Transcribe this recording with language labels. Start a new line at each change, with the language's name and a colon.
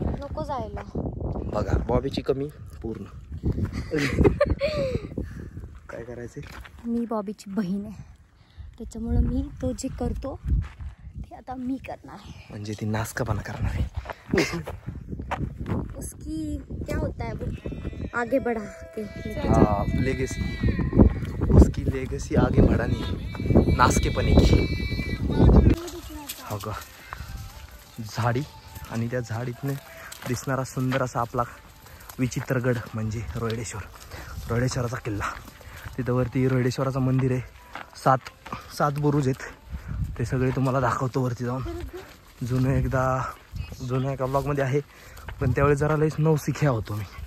Marathi: नको जायला. बघा बॉबीची कमी पूर्ण. काय करायचे? मी बॉबीची बहीण आहे त्याच्यामुळं मी तो जे करतो ते आता मी करणार आहे. म्हणजे ती नासकापणा करणार आहे.
Hindi: उसकी क्या होता है वो आगे बढ़ा के हाँ लेगेसी. उसकी लेगेसी आगे बढ़ानी नासकेपणे की.
Marathi: हो का. झाडी आणि त्या झाडीतनं दिसणारा सुंदर असा आपला विचित्रगड म्हणजे रोहिडेश्वराचा किल्ला. तिथं वरती रोहिडेश्वराचं मंदिर आहे. 7 बुरुज आहेत. ते सगळे तुम्हाला दाखवतो वरती जाऊन. जुनं एका ब्लॉगमध्ये आहे पण त्यावेळी जरा लईच नवशिख्या होतो मी.